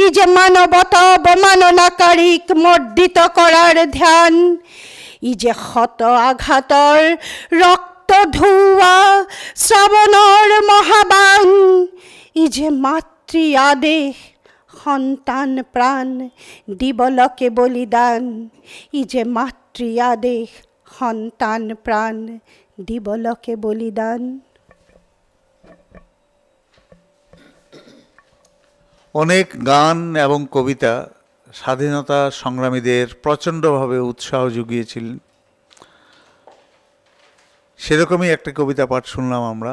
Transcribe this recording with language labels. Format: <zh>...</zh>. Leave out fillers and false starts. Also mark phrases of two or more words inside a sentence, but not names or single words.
<as>যে মানৱতা অৱমাননাকাৰীক মৰ্দিত কৰাৰ ধ্যান, ই যে শত আঘাতৰ ৰক্ত ধুৱা শ্ৰাৱণৰ মহাবান, ই যে মাতৃ আদেশ সন্তান প্ৰাণ দিবলকে বলিদান, ই যে মাতৃ আদেশ সন্তান প্ৰাণ দিবলকে বলিদান।</as> <bn>অনেক গান এবং কবিতা স্বাধীনতা সংগ্রামীদের প্রচণ্ডভাবে উৎসাহ জুগিয়েছিলেন। সেরকমই একটা কবিতা পাঠ শুনলাম আমরা।</bn>